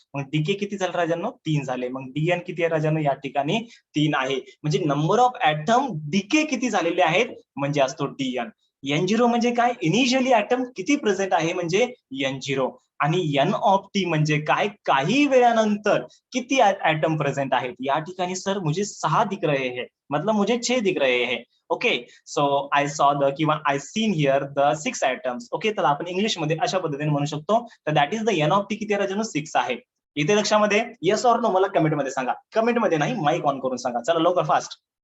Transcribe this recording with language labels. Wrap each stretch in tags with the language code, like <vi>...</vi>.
<mr>मग डीके किती झाले राजांनो, 3 झाले. मग डीएन किती आहे राजांनो, या ठिकाणी 3 आहे. म्हणजे नंबर ऑफ ऍटम डीके किती झालेले आहेत म्हणजे असतो डीएन. N0 म्हणजे काय, इनिशियली ऍटम किती प्रेझेंट आहे म्हणजे N0. आणि एन ऑफ टी म्हणजे काय, काही वेळानंतर किती ऍटम प्रेझेंट आहेत.</mr> <hi>या ठिकाणी सर मुझे 6 दिख रहे हैं, मतलब मुझे 6 दिख रहे हैं.</hi> <en>Okay, so I saw the किंवा I seen here the 6 atoms.</en> <mr>Okay, तर आपण इंग्लिश मध्ये अशा पद्धतीने म्हणू शकतो, तर</mr> <en>that is the N of T</en> <mr>किती राजांनो, 6 आहे. इथे लक्षामध्ये येस ऑर नो मला कमेंट मध्ये सांगा, कमेंट मध्ये नाही, माईक ऑन करून सांगा. चला लवकर फास्ट.</mr>